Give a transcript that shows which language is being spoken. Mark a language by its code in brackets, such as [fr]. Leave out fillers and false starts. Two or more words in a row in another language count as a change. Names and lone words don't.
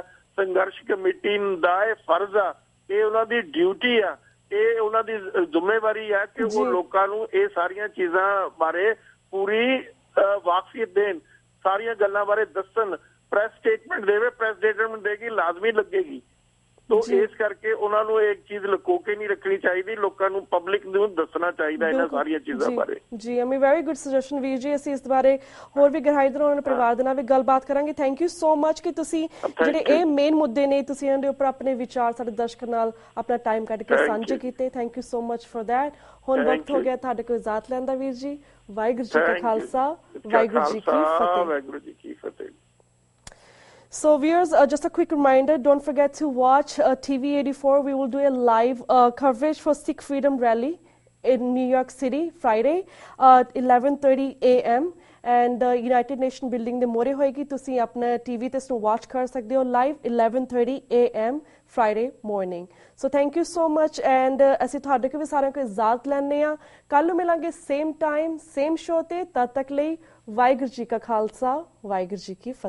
[pa] ਸੰਘਰਸ਼ ਕਮੇਟੀ ਦਾ ਇਹ ਫਰਜ਼ ਆ, ਇਹ ਉਹਨਾਂ ਦੀ ਡਿਊਟੀ ਆ, ਇਹ ਉਹਨਾਂ ਦੀ ਜ਼ਿੰਮੇਵਾਰੀ ਆ ਕਿ ਉਹ ਲੋਕਾਂ ਨੂੰ ਇਹ ਸਾਰੀਆਂ ਚੀਜ਼ਾਂ ਬਾਰੇ ਪੂਰੀ ਵਾਕਫੀਅਤ ਦੇਣ, ਸਾਰੀਆਂ ਗੱਲਾਂ ਬਾਰੇ ਦੱਸਣ। ਪ੍ਰੈਸ ਸਟੇਟਮੈਂਟ ਦੇਵੇ, ਪ੍ਰੈਸ ਸਟੇਟਮੈਂਟ ਦੇਗੀ, ਲਾਜ਼ਮੀ ਲੱਗੇਗੀ। [hi] तो इस करके उन्होंने एक चीज लुको के नहीं रखनी चाहिए, लोगों को पब्लिक [pa] ਨੂੰ ਦੱਸਣਾ ਚਾਹੀਦਾ ਇਹਨਾਂ ਸਾਰੀਆਂ ਚੀਜ਼ਾਂ ਬਾਰੇ। ਜੀ ਅਮੀ [en] very good suggestion [pa] ਵੀਰ ਜੀ। ਅਸੀਂ ਇਸ ਬਾਰੇ ਹੋਰ ਵੀ ਗਹਿਰਾਈ ਨਾਲ ਉਹਨਾਂ ਪਰਿਵਾਰ ਦੇ ਨਾਲ ਵੀ ਗੱਲਬਾਤ ਕਰਾਂਗੇ। [en] thank you so much [pa] ਕਿ ਤੁਸੀਂ ਜਿਹੜੇ ਇਹ ਮੇਨ ਮੁੱਦੇ ਨੇ ਤੁਸੀਂ ਇਹਨਾਂ ਦੇ ਉੱਪਰ ਆਪਣੇ ਵਿਚਾਰ ਸਾਡੇ ਦਰਸ਼ਕਾਂ ਨਾਲ ਆਪਣਾ ਟਾਈਮ ਕੱਢ ਕੇ ਸਾਂਝੇ ਕੀਤੇ। [en] thank you so much for that. [pa] ਹੁਣ ਵਕਤ ਹੋ ਗਿਆ ਤੁਹਾਡੇ ਕੋਲ ਇਜਾਜ਼ਤ ਲੈਣ ਦਾ ਵੀਰ ਜੀ। ਵਾਹਿਗੁਰੂ ਜੀ ਕਾ ਖਾਲਸਾ, ਵਾਹਿਗੁਰੂ ਜੀ ਕੀ ਫਤਿਹ। ਵਾਹਿਗੁਰੂ ਜੀ ਕੀ ਫਤਿਹ। [en] So viewers, just a quick reminder, don't forget to watch TV84. We will do a live coverage for Sikh Freedom Rally in New York City, Friday, 11:30 a.m. and United Nation building [pa] ਦੇ ਮੋਰੇ ਹੋਏਗੀ। ਤੁਸੀਂ ਆਪਣਾ TV ਤੇ ਇਸਨੂੰ watch ਕਰ ਸਕਦੇ ਹੋ live 11:30 a.m. [en] Friday morning. So thank you so much and [pa] ਅਸੀਂ ਤੁਹਾਡੇ ਕੋਲ ਵੀ ਸਾਰਿਆਂ ਕੋਲ ਇਜਾਜ਼ਤ ਲੈਣੇ ਆ। ਕੱਲ ਨੂੰ ਮਿਲਾਂਗੇ [en] same time, same show [pa] ਤੇ। ਤਦ ਤੱਕ ਲਈ ਵਾਹਿਗੁਰੂ ਜੀ ਕਾ ਖਾਲਸਾ, ਵਾਹਿਗੁਰੂ ਜੀ ਕੀ ਫਤਿਹ।